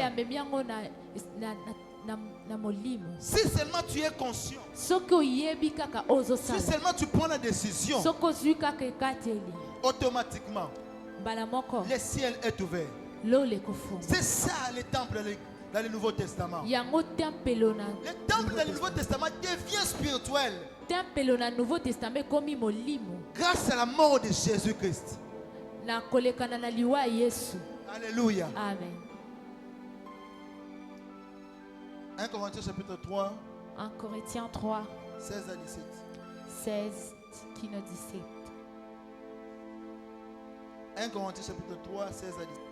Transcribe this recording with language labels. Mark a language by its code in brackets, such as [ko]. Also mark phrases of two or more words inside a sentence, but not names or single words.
[ln] amemi yango na molimo. [fr] Si seulement tu es conscient, [ln] soki oyebi kaka oyo [fr] si [ln] ozosala [fr] seulement tu prends la décision, [ln] soki ozwi kaka ekateli [fr] automatiquement, [ln] mbala moko [fr] le ciel est ouvert. [ln] lolo ekofunga. [fr] C'est ça le temple dans le Nouveau Testament. [ln] yango tempelo na [fr] Le temple dans le Nouveau Testament devient spirituel [ln] tempelo na [fr] nouveau testament [ln] ekomi molimo [fr] grâce à la mort de Jésus-Christ. [ln] na kolekana na liwa ya yesu. [fr] Alléluia. Amen. 1 Corinthiens chapitre 3, 1 Corinthiens 3 16 à 17. [ln] 16 kino 17. [fr] 1 Corinthiens chapitre 3, 16 à 17.